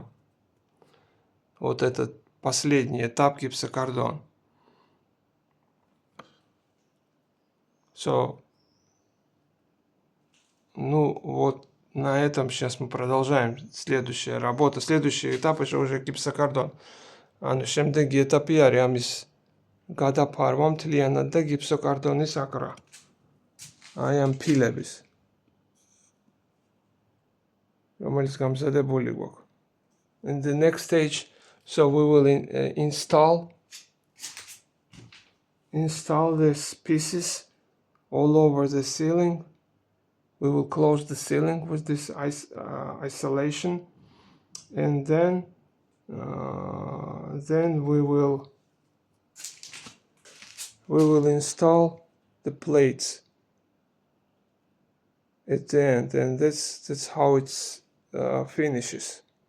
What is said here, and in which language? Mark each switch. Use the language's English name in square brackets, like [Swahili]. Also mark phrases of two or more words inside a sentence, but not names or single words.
[Russian] Вот этот последний этап гипсокартон. Ну вот на этом сейчас мы продолжаем. Следующая работа. Следующий этап уже гипсокартон. [Georgian] ანუ შემდეგი ეტაპი არის ამის გადაფარვა მთლიანად და გიპსოკარტონის აკრა. აი ამ ფილების. რომელიც გამზადებული გვაქვს. [English] In the next stage, so we will install these pieces all over the ceiling. We will close the ceiling with this isolation, and then we will install the plates at the end, and that's how it finishes.